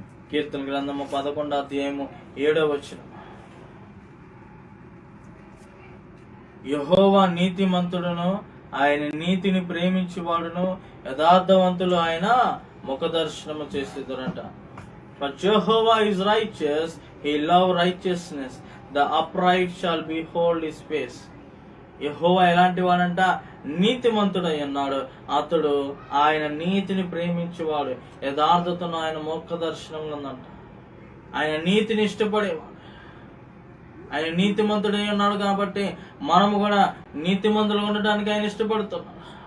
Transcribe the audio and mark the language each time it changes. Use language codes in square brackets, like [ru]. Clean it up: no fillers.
[te] కీర్తన గ్రంథము 11వ అధ్యాయము 7వ వచనం, యెహోవా నీతిమంతుడును, ఆయన నీతిని ప్రేమించువాడును, యథార్థవంతులు ఆయన ముఖ దర్శనము చేసేదరంట. [en] For Jehovah is righteous, he love righteousness, the upright shall behold his face. [te] యెహోవా ఎలాంటి వాడంట? నీతిమంతుడై ఉన్నాడు. అతడు ఆయన నీతిని ప్రేమించేవాడు, యథార్థతను ఆయన ముఖ దర్శనంలో ఉందంట. ఆయన నీతిని ఇష్టపడేవాడు. ఆయన నీతిమంతుడై ఉన్నాడు కాబట్టి మనము కూడా నీతిమంతులు ఉండటానికి ఆయన ఇష్టపడుతున్నాడు.